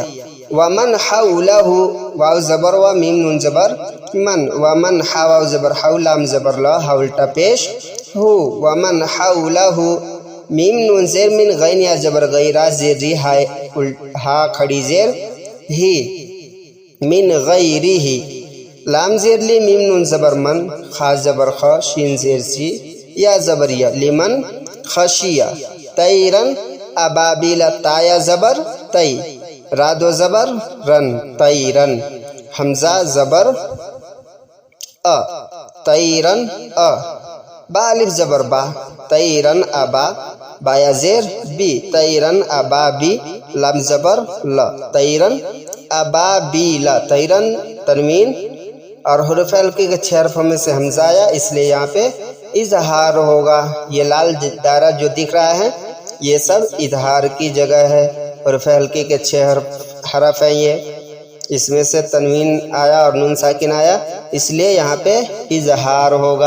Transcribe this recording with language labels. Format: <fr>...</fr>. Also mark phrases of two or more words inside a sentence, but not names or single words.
<ar>ومن حولہ،</ar> <ur>واو زبر و، میم نون زبر من،</ur> <ar>ومن حا،</ar> <ur>واو زبر حو، لام زبر لا، ہا الٹا پیش ہو،</ur> <ar>ومن حولہ،</ar> <ur>میم نون زیر من، غین یا زبر غیرہ، زیر ری، ہا کھڑی زیر ہی،</ur> <ar>من غیرہ،</ar> <ur>لام زیر لی، میم نون زبر من، خا زبر خا، شین زیر سی، یا زبر یا،</ur> <ar>لمن خشیہ۔ طیرن ابابیل،</ar> <ur>تا یا زبر تی، را دو زبر رن، طیرن۔ حمزہ زبر ا،</ur> <ar>طیرن ا،</ar> <ur>با الف زبر با،</ur> <ar>طیرن ابا،</ar> <ur>با یا زیر بی،</ur> <ar>طیرن ابابی،</ar> <ur>لام زبر لا،</ur> <ar>طیرن ابابیل۔</ar> <ur>طیرن تنوین اور حروف حلقی کے 6 حرفوں میں سے حمزہ آیا، اس لیے یہاں پہ اظہار ہوگا۔ یہ لال دائرہ جو دکھ رہا ہے یہ سب اظہار کی جگہ ہے۔ حروف حلقی کے 6 حرف ہیں یہ، اس میں سے تنوین آیا اور نون ساکن آیا، اس لیے یہاں پہ اظہار ہوگا۔</ur>